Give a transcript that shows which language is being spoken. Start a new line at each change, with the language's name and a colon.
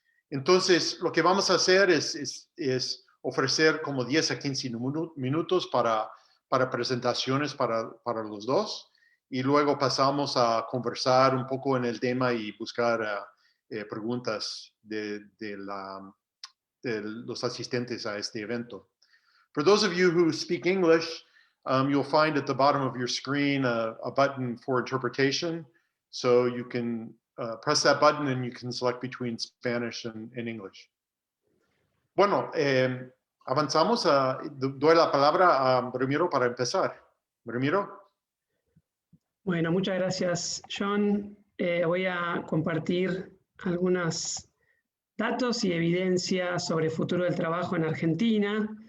Spanish: Entonces, lo que vamos a hacer es ofrecer como 10 a 15 minutos para presentaciones para los dos y luego pasamos a conversar un poco en el tema y buscar preguntas de los asistentes a este evento.
English: For those of you who speak English, you'll find at the bottom of your screen a button for interpretation. So you can press that button and you can select between Spanish and English.
Spanish: Bueno, avanzamos. Doy la palabra a Ramiro para empezar. Ramiro. Bueno, muchas gracias, John. Voy a compartir algunos datos y evidencia sobre el futuro del trabajo en Argentina.